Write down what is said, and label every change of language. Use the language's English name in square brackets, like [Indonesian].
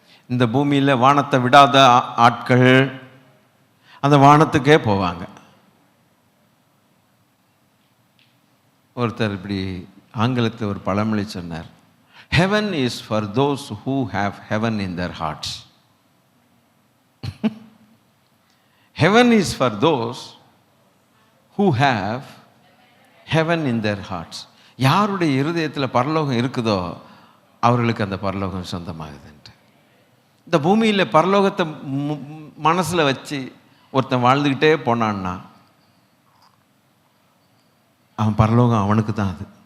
[Tamil] இந்த பூமியில் வானத்தை விடாத ஆட்கள் அந்த வானத்துக்கே போவாங்க. ஒருத்தர் இப்படி ஆங்கிலத்தில் ஒரு பழமொழி சொன்னார், [English] Heaven is for those who have heaven in their hearts. Heaven is for those who have heaven in their hearts. [Tamil] யாருடைய இருதயத்தில் பரலோகம் இருக்குதோ அவர்களுக்கு அந்த பரலோகம் சொந்தமாகுதுன்ட்டு. இந்த பூமியில் பரலோகத்தை மனசில் வச்சு ஒருத்தன் வாழ்ந்துக்கிட்டே போனான்னா அவன் பரலோகம் அவனுக்கு தான் அது.